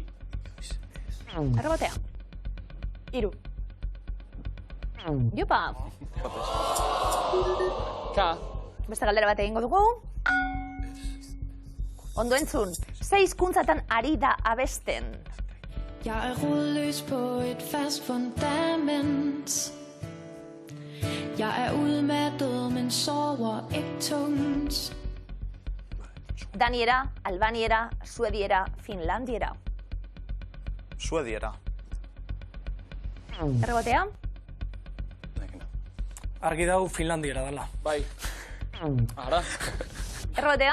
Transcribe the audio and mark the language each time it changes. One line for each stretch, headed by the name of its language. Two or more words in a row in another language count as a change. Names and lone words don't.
Basque: Errebatea. Hiru. Jupa. Ka. Beste galdera bat egingo dugu. Ondo entzun, 6 hizkuntzatan ari da abesten.
Danish: Jeg rodløs på et fast fundament. Jeg udmattet, men sover ikke tungt.
Basque: Daniera, albaniera, suediera, finlandiera. Suediera. Errebatea. Argi dau Finlandiera dela. Bai. Ara. Errebatea.